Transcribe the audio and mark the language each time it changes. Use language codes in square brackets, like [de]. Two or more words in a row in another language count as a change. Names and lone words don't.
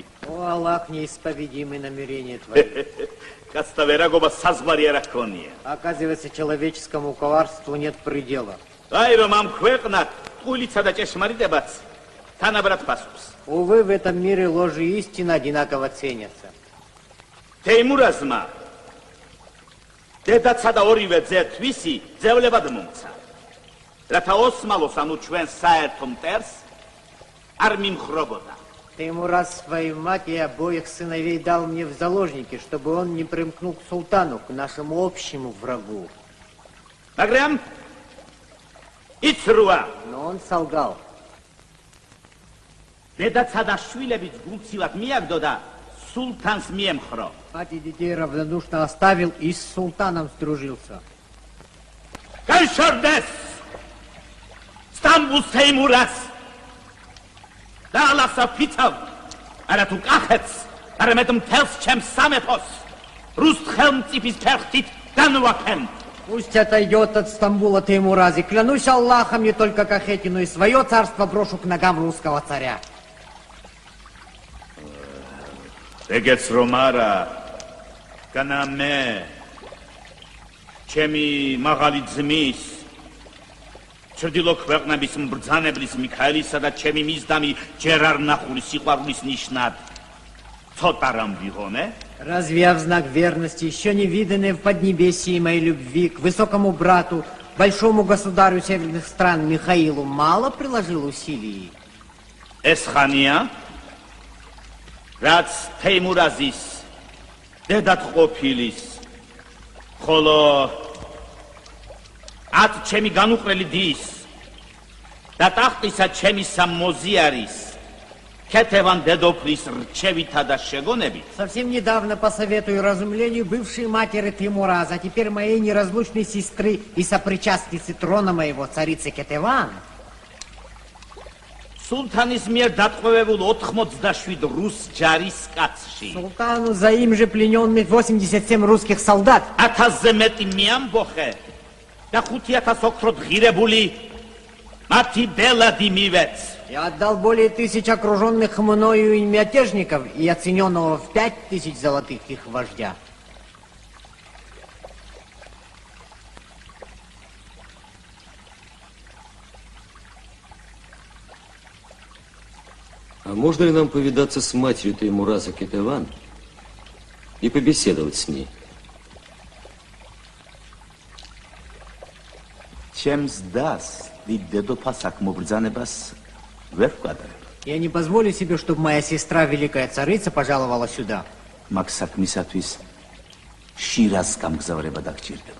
[ru] О Аллах, неисповедимые намерения твои. Оказывается, человеческому коварству нет предела. Увы, в этом мире ложь и истина одинаково ценятся. [ka] Теймуразма დედაცა და ორივე ძე თვისი ძევლებად მომცა. რათა ოსმალოს ანუ ჩვენ საერთო მტერს არ მიმხრობოდა. [ru] Теймураз свою мать и обоих сыновей дал мне в заложники, чтобы он не примкнул к султану, к нашему общему врагу. [ka] მაგრამ იცრუა. [ru] Но он солгал. [ka] დედაცა და შვილებიც გულცივად მიაგდო და султанс მიემხრო. [ru] Мать и детей равнодушно оставил и с султаном сдружился. [ka] Განშორდეს! სტამბულს თეიმურაზ! და ალასა ფიცავ! არა თუ კახეთს, არამედ მთელს ჩემს სამეფოს რუს ხელმწიფის ფერხთით განვაქენ. [ru] Пусть отойдет от Стамбула Теймураз, и клянусь Аллахом, не только Кахете, но и свое царство брошу к ногам русского царя. [ka] ეგეც რომ არა, განა მე ჩემი მაღალი ძმის ჩრდილო ქვეყნების mbრძანებლის მიქაელისა და ჩემი მისდამი ჯერ არ ნახული სიყვარულის ნიშნად ცოტა რამ ვიღონე? [ru] Разве я в знак верности, еще не виданной в Поднебесье моей любви к высокому брату, большому государю северных стран Михаилу, мало приложил усилий? [ka] ეს ხანია რაც თეიმურაზის დედად ყოფილის ხოლო ათ ჩემი განუყრელი დის და ტახტისა ჩემი სამმოზიარის ქეთევან დედოფლის რჩევითა და შეგონებით. [ru] Совсем недавно, по совету и разумлению бывшей матери Теймураза, а теперь моей неразлучной сестры и сопричастницы трона моего, царицы Кетеван, [ka] სულთანის მიერ დატყვევებულ 87 რუს ჯარის კაცში. [ru] Султану за им же плененных 87 русских солдат. [ka] 1000-ზე მეტი მიამბოხე და 5000 ოქროთ ღირებული მათი ბელადი მივეც. [ru] Я отдал более 1000 окруженных мною и мятежников и оцененного в 5000 золотых их вождя. А можно ли нам повидаться с матерью Теймураза Кетеван и побеседовать с ней? [ka] ჩემს დას დიდ დედოფალს აქ მობრძანებას ვერ ვკადრებ. [ru] Я не позволю себе, чтобы моя сестра, великая царица, пожаловала сюда. [ka] მაგ საქმისათვის შირაზს გამგზავრება დაგჭირდება.